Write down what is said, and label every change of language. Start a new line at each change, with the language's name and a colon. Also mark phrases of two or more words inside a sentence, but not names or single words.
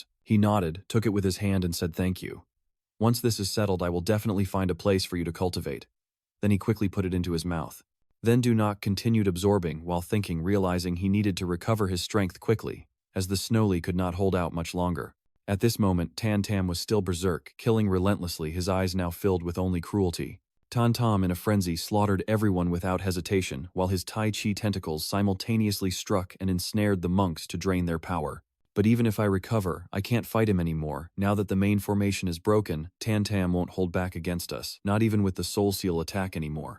English: He nodded, took it with his hand and said thank you. Once this is settled, I will definitely find a place for you to cultivate. Then he quickly put it into his mouth. Then Dunyak continued absorbing while thinking, realizing he needed to recover his strength quickly, as the Snowly could not hold out much longer. At this moment, Tan Tam was still berserk, killing relentlessly, his eyes now filled with only cruelty. Tan Tam, in a frenzy, slaughtered everyone without hesitation, while his Tai Chi tentacles simultaneously struck and ensnared the monks to drain their power. But even if I recover, I can't fight him anymore. Now that the main formation is broken, Tan Tam won't hold back against us, not even with the Soul Seal attack anymore.